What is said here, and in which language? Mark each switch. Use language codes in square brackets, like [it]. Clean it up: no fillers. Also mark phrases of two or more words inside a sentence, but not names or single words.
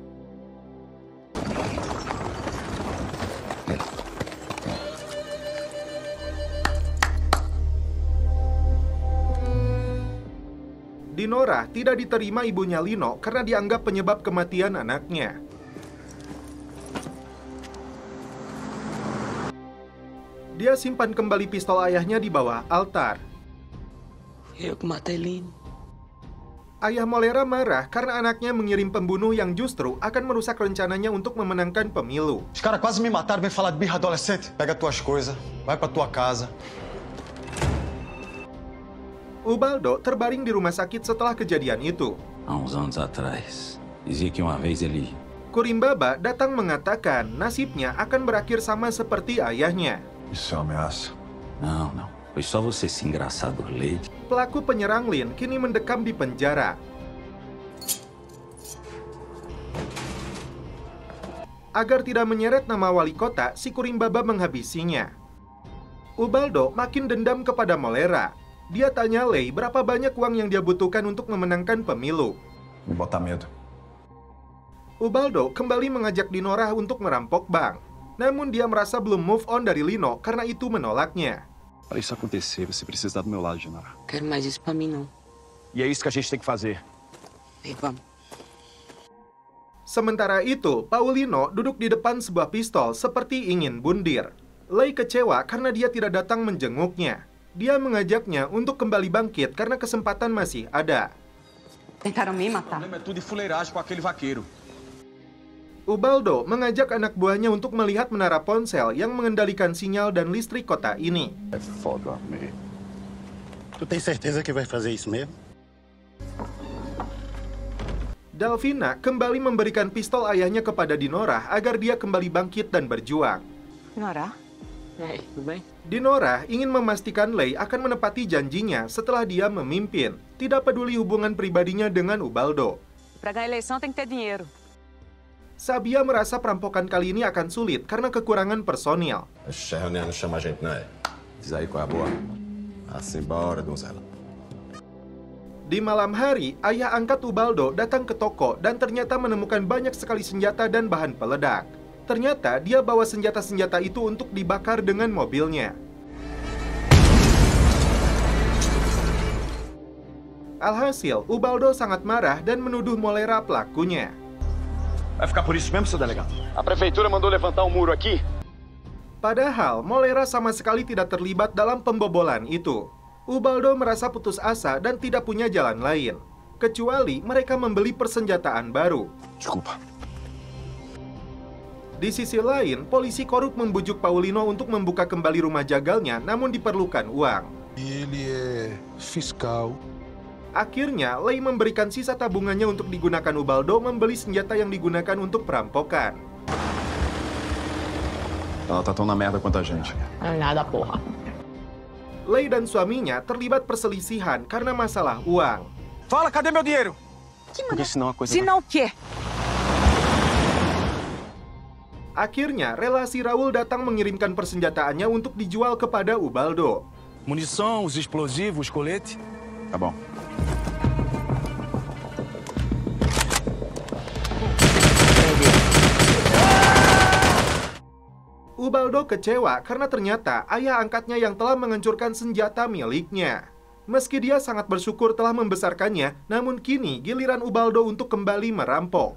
[id] Dinora tidak diterima ibunya Lino karena dianggap penyebab kematian anaknya. Dia simpan kembali pistol ayahnya di bawah altar. [pt] Eu que matei Lino. [id] Ayah Moleira marah karena anaknya mengirim pembunuh yang justru akan merusak rencananya untuk memenangkan pemilu. [pt] Os caras quase me mataram, vem falar de birra adolescente. Pega tuas coisas, vai pra tua casa. [id] Ubaldo terbaring di rumah sakit setelah kejadian itu. [pt] Há uns anos atrás, dizia que uma vez ele... [id] Kurimbaba datang mengatakan nasibnya akan berakhir sama seperti ayahnya. [pt] Isso é uma ameaça. Não, não. Foi só você se engraçar do leite. [id] Pelaku penyerang Lin kini mendekam di penjara. Agar tidak menyeret nama wali kota, si Kurimbaba menghabisinya. Ubaldo makin dendam kepada Moleira. Dia tanya Lei berapa banyak uang yang dia butuhkan untuk memenangkan pemilu. [pt] Me botar medo. [id] Ubaldo kembali mengajak Dinora untuk merampok bank. Namun dia merasa belum [en] move on [id] dari Lino karena itu menolaknya. [pt] Para isso acontecer, você precisa estar do meu lado, Dinora. Quero mais isso pra mim, não. E é isso que a gente tem que fazer. Vem, vamos. [id] Sementara itu, Paulino duduk di depan sebuah pistol seperti ingin bundir. Lei kecewa karena dia tidak datang menjenguknya. Dia mengajaknya untuk kembali bangkit karena kesempatan masih ada. [pt] Tentaram me matar. O problema é tudo de fuleiragem com aquele vaqueiro. [id] Ubaldo mengajak anak buahnya untuk melihat menara ponsel yang mengendalikan sinyal dan listrik kota ini. [pt] É foda, me. Tu tem certeza que vai fazer isso mesmo? [id] Delvina kembali memberikan pistol ayahnya kepada Dinora agar dia kembali bangkit dan berjuang. [pt] Nora? Tudo bem? [id] Dinora ingin memastikan Lei akan menepati janjinya setelah dia memimpin, tidak peduli hubungan pribadinya dengan Ubaldo. [pt] Para ganhar eleição tem que ter dinheiro. [id] Sabia merasa perampokan kali ini akan sulit karena kekurangan personil. [pt] Essa reunião não chama a gente, não é? Diz aí qual é a boa. Assim, bora, donzela. [id] Di malam hari, ayah angkat Ubaldo datang ke toko dan ternyata menemukan banyak sekali senjata dan bahan peledak. Ternyata dia bawa senjata-senjata itu untuk dibakar dengan mobilnya. Alhasil, Ubaldo sangat marah dan menuduh Molera pelakunya. [pt] Vai ficar por isso mesmo, seu delegado? A prefeitura mandou levantar um muro aqui. [id] Padahal, Molera sama sekali tidak terlibat dalam pembobolan itu. Ubaldo merasa putus asa dan tidak punya jalan lain, kecuali mereka membeli persenjataan baru. [pt] Desculpa. [id] Di sisi lain, polisi korup membujuk Paulino untuk membuka kembali rumah jagalnya, namun diperlukan uang. [pt] Ele é fiscal. [id] Akhirnya, Lei memberikan sisa tabungannya untuk digunakan Ubaldo membeli senjata yang digunakan untuk perampokan. [pt] Ela tá tão na merda quanto a gente. Nada, porra. [id] Lei dan suaminya terlibat perselisihan karena masalah uang. [pt] Fala, cadê meu dinheiro? Porque senão a coisa... Senão o quê? [id] Akhirnya, relasi Raul datang mengirimkan persenjataannya untuk dijual kepada Ubaldo. [pt] Munição, os explosivos, colete. Tá bom. [id] Ubaldo kecewa karena ternyata ayah angkatnya yang telah menghancurkan senjata miliknya. Meski dia sangat bersyukur telah membesarkannya, namun kini giliran Ubaldo untuk kembali merampok.